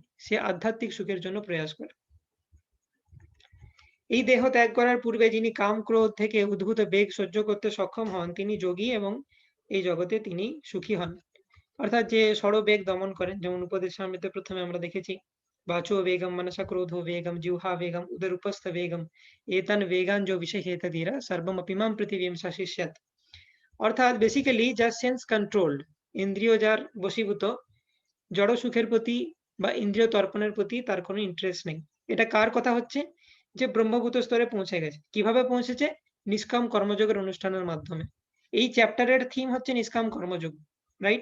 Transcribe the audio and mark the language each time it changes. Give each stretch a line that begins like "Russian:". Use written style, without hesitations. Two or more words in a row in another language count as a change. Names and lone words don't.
Bangla: সে আধ্যাত্মিক সুখের জন্য প্রয়াস করে। এই দেহ ত্যাগ করার পূর্বে যিনি কাম ক্রোধ থেকে উদ্ভূত বেগ সহ্য করতে সক্ষম হন, তিনি যোগী এবং এই জগতে তিনি সুখী হন। অর্থাৎ যে ষড়বেগ দমন করেন, যেমন উপদেশামৃতে প্রথমে আমরা দেখেছি
Sanskrit: वाचो वेगम मनसा क्रोधो वेगम जिह्वा वेगम उदर उपस्थ वेगम एतन वेगान जो विषय हेत धीरा सर्वम अपिमाम पृथिवीम शासिष्यत।
Bangla: অর্থাৎ বেসিক্যালি যার
English: sense controlled,
Bangla: ইন্দ্রিয় যার বশীভূত, জড় সুখের প্রতি বা ইন্দ্রিয় তর্পণের প্রতি তার কোনো ইন্টারেস্ট নেই। এটা কার কথা হচ্ছে? যে ব্রহ্মভূত স্তরে পৌঁছে গেছে। কিভাবে পৌঁছেছে? নিষ্কাম কর্মযোগের অনুষ্ঠানের মাধ্যমে। এই
English: chapter's theme
Bangla: হচ্ছে নিষ্কাম কর্মযোগ, রাইট?